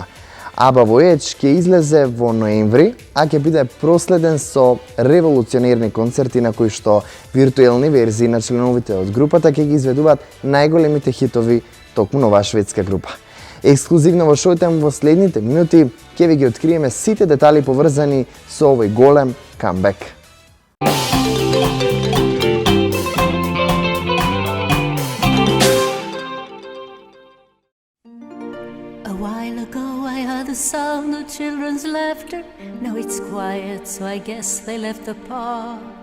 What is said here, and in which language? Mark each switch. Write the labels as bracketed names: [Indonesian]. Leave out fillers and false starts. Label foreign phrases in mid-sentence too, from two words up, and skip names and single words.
[Macedonian] ABBA Voyage ќе излезе во ноември, а ќе биде проследен со револуционерни концерти на кои што виртуелни верзии на членовите од групата ќе ги изведуваат најголемите хитови токму на оваа шведска група. Ексклузивно во Showtime во следните минути ќе ви ги откриеме сите детали поврзани со овој голем камбек. [English] A while ago I heard the sound of children's laughter. Now it's quiet, so I guess they left the park.